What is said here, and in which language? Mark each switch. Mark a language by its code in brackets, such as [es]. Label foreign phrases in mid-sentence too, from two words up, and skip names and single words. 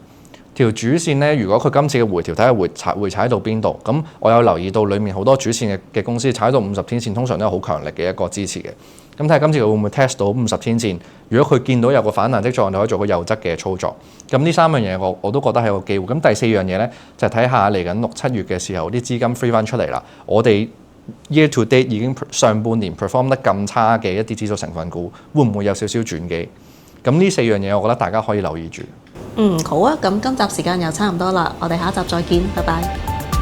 [yue] 條主線咧，如果佢今次嘅回調睇下回踩到邊度，咁我有留意到裡面好多主線嘅公司踩到50天線，通常都係好強力嘅一個支持嘅。咁睇下今次佢會唔會 test 到50天線？如果佢見到有個反彈跡象，就可以做個右側嘅操作。咁呢三樣嘢我都覺得係個機會。咁第四樣嘢咧就睇下嚟緊6、7月嘅時候啲資金 free 翻出嚟啦。我哋 [en] year to date [yue] 已經上半年 perform 得咁差嘅一啲指數成分股，會唔會有少少轉機？咁呢4樣嘢我覺得大家可以留意住。好啊，咁今集時間又差唔多啦，我哋下一集再見，拜拜。